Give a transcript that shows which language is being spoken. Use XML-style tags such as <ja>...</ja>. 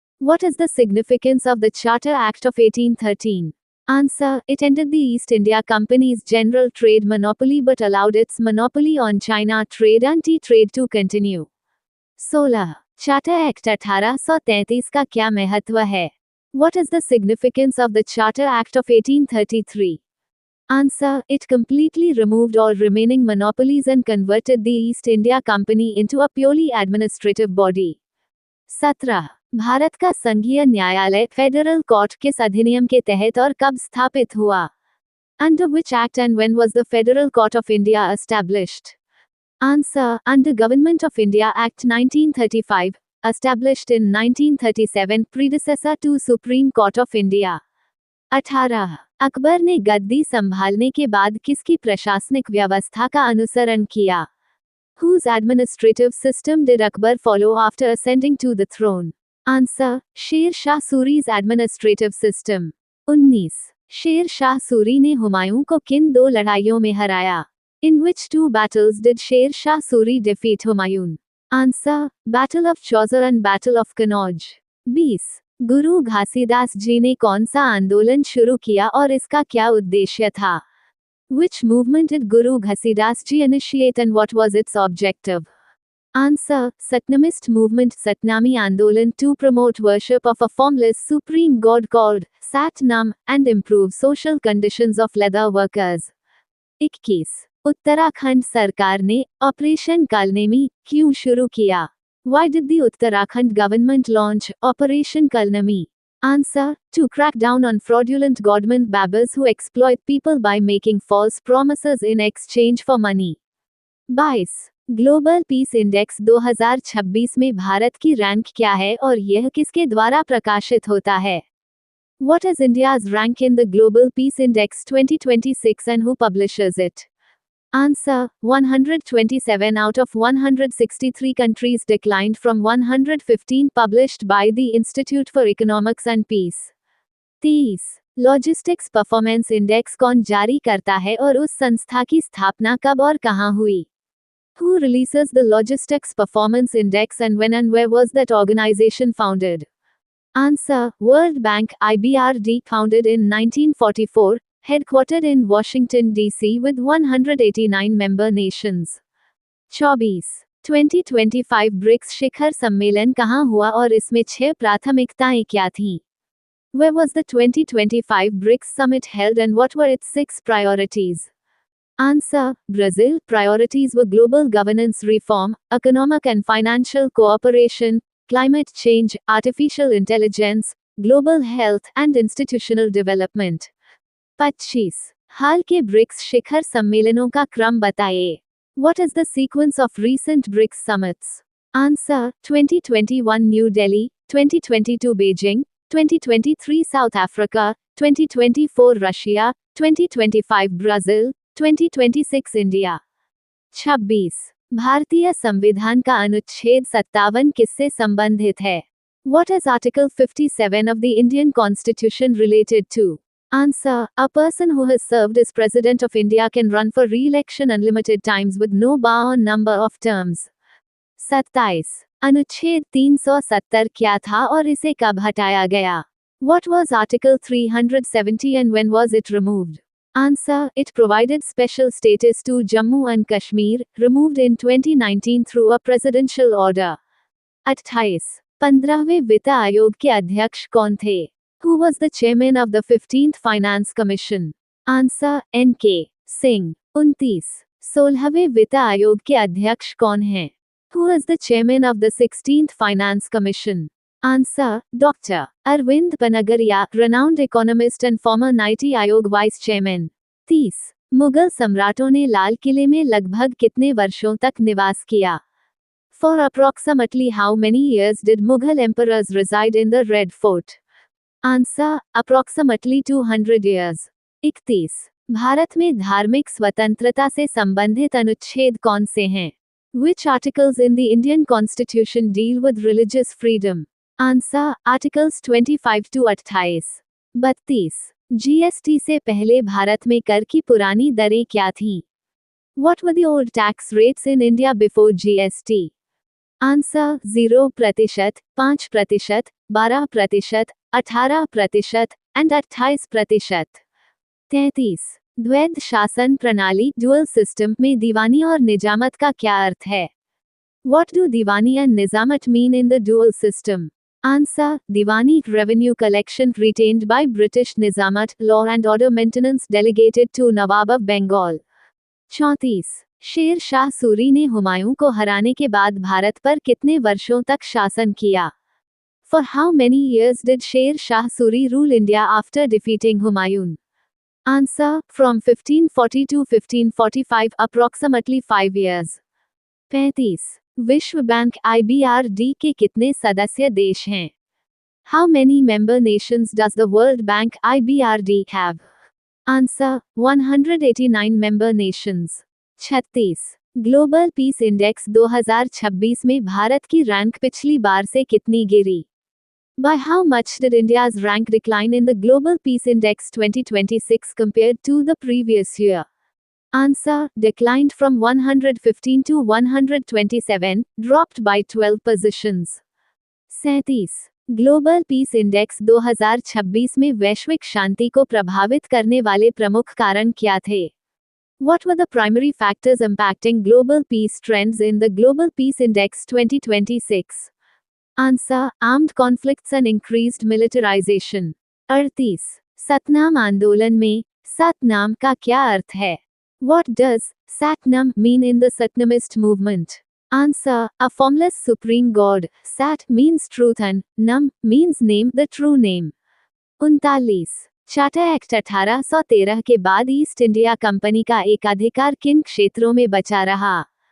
<en>What is the significance of the Charter Act of 1813? Answer: It ended the East India Company's general trade monopoly but allowed its monopoly on China trade and tea trade to continue. 16.</en> <hi>Charter Act 1833 का क्या महत्व है?</hi> <en>What is the significance of the Charter Act of 1833? Answer: It completely removed all remaining monopolies and converted the East India Company into a purely administrative body. 17.</en> <hi>Bharat का संघीय न्यायालय federal court किस अधिनियम के तहत और कब स्थापित हुआ?</hi> <en>Under which act and when was the Federal Court of India established? Answer: Under Government of India Act 1935, established in 1937, predecessor to Supreme Court of India. 18.</en> <hi>Akbar ने गद्दी संभालने के बाद किसकी प्रशासनिक व्यवस्था का अनुसरण किया?</hi> <en>Whose administrative system did Akbar follow after ascending to the throne? Answer, Sher Shah Suri's administrative system.</en> <hi>19, Sher Shah Suri ने हुमायूं को किन 2 लड़ाइयों में हराया?</hi> <en>In which 2 battles did Sher Shah Suri defeat Humayun? Answer, battle of Chausa and battle of Kannauj.</en> <hi>20, गुरु घासीदास जी ने कौन सा आंदोलन शुरू किया और इसका क्या उद्देश्य था?</hi> <en>Which movement did Guru Ghasidas ji initiate and what was its objective? Answer, Satnamist movement Satnami Andolan to promote worship of a formless supreme god called Satnam and improve social conditions of leather workers. 21.</en> <hi>Uttarakhand सरकार ने operation Kalanemi क्यों शुरू किया?</hi> <en>Why did the Uttarakhand government launch Operation Kalnami? Answer, to crack down on fraudulent government babbers who exploit people by making false promises in exchange for money. 22.</en> <hi>Global peace index 2026 में भारत की rank क्या है और यह किसके द्वारा प्रकाशित होता है?</hi> <en>What is India's rank in the Global Peace Index 2026 and who publishes it? Answer, 127 out of 163 countries declined from 115 published by the Institute for Economics and Peace. 23.</en> <hi>Logistics performance index कौन जारी करता है और उस संस्था की स्थापना कब और कहां हुई?</hi> <en>Who releases the Logistics Performance Index and when and where was that organization founded? Answer, World Bank IBRD, founded in 1944, headquartered in Washington, D.C. with 189 member nations. 24.</en> <hi>2025 BRICS शिखर सम्मेलन कहाँ हुआ और इसमें 6 प्राथमिकताएं क्या थीं?</hi> <en>Where was the 2025 BRICS summit held and what were its 6 priorities? Answer, Brazil. Priorities were global governance reform, economic and financial cooperation, climate change, artificial intelligence, global health and institutional development. 25.</en> <hi>हाल के BRICS शिखर सम्मेलनों का क्रम बताइए.</hi> <en>What is the sequence of recent BRICS summits? Answer, 2021 New Delhi, 2022 Beijing, 2023 South Africa, 2024 Russia, 2025 Brazil, 2026 India. 26.</en> <hi>भारतीय संविधान का अनुच्छेद 57 किससे संबंधित है?</hi> <en>What is Article 57 of the Indian Constitution related to? Answer, a person who has served as President of India can run for re-election unlimited times with no bar on number of terms. 27.</en> <hi>अनुच्छेद 370 क्या था और इसे कब हटाया गया?</hi> <en>What was Article 370 and when was it removed? Answer, it provided special status to Jammu and Kashmir, removed in 2019 through a presidential order. 28.</en> <hi>15वें वित्त आयोग के अध्यक्ष कौन थे?</hi> <en>Who was the chairman of the 15th Finance Commission? Answer, N.K. Singh. 29.</en> <hi>16वें वित्त आयोग के अध्यक्ष कौन हैं?</hi> <en>Who is the chairman of the 16th Finance Commission? Answer, Dr. Arvind Panagaria, renowned economist and former Niti Aayog vice chairman. 30.</en> <hi>Mughal सम्राटों ने लाल किले में लगभग कितने वर्षों तक निवास किया?</hi> <en>For approximately how many years did Mughal emperors reside in the Red Fort? Answer, approximately 200 years. 31.</en> <hi>Bharat में धार्मिक स्वतंत्रता से संबंधित अनुच्छेद कौन से हैं?</hi> <en>Which articles in the Indian Constitution deal with religious freedom? Answer, Articles 25 to 28. 32.</en> <hi>GST से पहले भारत में कर की पुरानी दरें क्या थीं?</hi> <en>What were the old tax rates in India before GST? Answer, 0%, 5%, 12%, 18% and 28%. 33.</en> <hi>द्वैध शासन प्रणाली ड्यूअल सिस्टम में दीवानी और निजामत का क्या अर्थ है?</hi> <en>What do Diwani and Nizamat mean in the dual system? Answer, Diwani revenue collection retained by British Nizamat, law and order maintenance delegated to Nawab of Bengal. 34.</en> <hi>Sher Shah Suri ने हुमायूं को हराने के बाद भारत पर कितने वर्षों तक शासन किया?</hi> <en>For how many years did Sher Shah Suri rule India after defeating Humayun? Answer, from 1540 to 1545, approximately 5 years. 35.</en> <hi>विश्व बैंक IBRD के कितने सदस्य देश हैं?</hi> <en>How many member nations does the World Bank IBRD have? Answer, 189 member nations. 36.</en> <hi>Global peace index 2026 में भारत की rank पिछली बार से कितनी गिरी?</hi> <en>By how much did India's rank decline in the Global Peace Index 2026 compared to the previous year? Answer: declined from 115 to 127, dropped by 12 positions. 37.</en> <hi>Global peace index 2026 में वैश्विक शांति को प्रभावित करने वाले प्रमुख कारण क्या थे?</hi> <en>What were the primary factors impacting global peace trends in the Global Peace Index 2026? Answer: armed conflicts and increased militarization. 38.</en> <hi>Satnam आंदोलन में सतनाम का क्या अर्थ है?</hi> <en>What does Satnam mean in the Satnamist movement? Answer: a formless supreme god. Sat means truth and Nam means name, the true name. 39.</en> <hi>Charter act 1813 के बाद east India company का एकाधिकार किन क्षेत्रों में बचा रहा?</hi>